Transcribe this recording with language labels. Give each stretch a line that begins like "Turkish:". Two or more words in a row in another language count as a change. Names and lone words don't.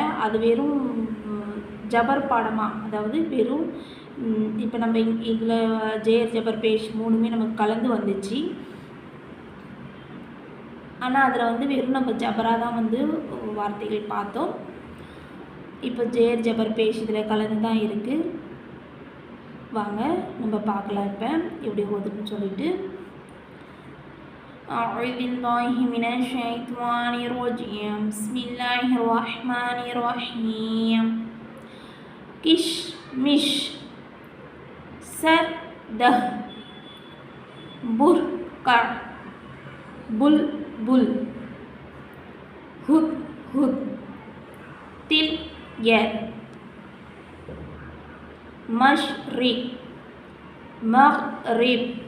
Tamil: அது வெறும் ஜபர் பாடமாக, அதாவது வெறும் இப்போ நம்ம இதில்
Urdu: زیر زبر پیش
Tamil: 3மே நமக்கு கலந்து வந்துச்சு. ஆனால் அதில் வெறும் நம்ம ஜபராக தான் வார்த்தைகள் பார்த்தோம். இப்போ
Urdu: زیر زبر پیش
Tamil: இதில் கலந்து தான் இருக்குது. வாங்க நம்ம பார்க்கலாம் இப்போ எப்படி ஓதுன்னு சொல்லிட்டு.
Arabic: أعوذ بالله من الشيطان الرجيم بسم الله الرحمن الرحيم
Urdu: كشمش سده برقع بلبل هدهد تلير مشرق مغرب